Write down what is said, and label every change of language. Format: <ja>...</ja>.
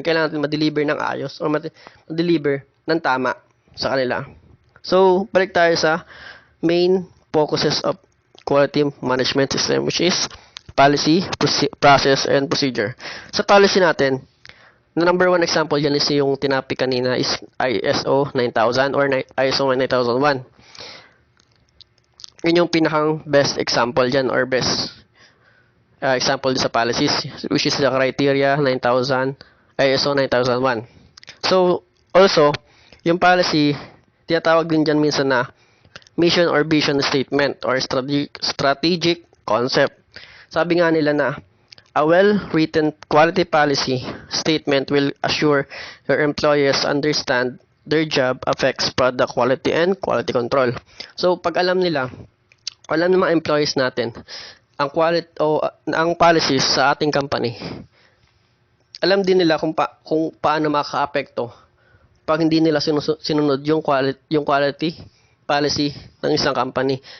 <tl>Kailangan natin ma-deliver ng ayos or ma-deliver ng tama sa kanila.</tl> <en>So, balik tayo sa main focuses of quality management system, which is policy, process, and procedure.</en> <tl>Sa policy natin, the number 1 example yan is yung tinapi kanina is ISO 9000 or ISO 9001. Yun yung pinakang best example dyan or best example sa policies, which is the criteria 9000, ISO 9001. So, also, yung policy, tinatawag din dyan minsan na mission or vision statement or strategic concept. Sabi nga nila na</tl> <en>a well-written quality policy statement will assure your employees understand their job affects product quality and quality control.</en> <tl>So pag alam ng mga employees natin ang quality o ang policies sa ating company, alam din nila kung paano makaka-apekto pag hindi nila sinunod yung quality policy ng isang company.</tl>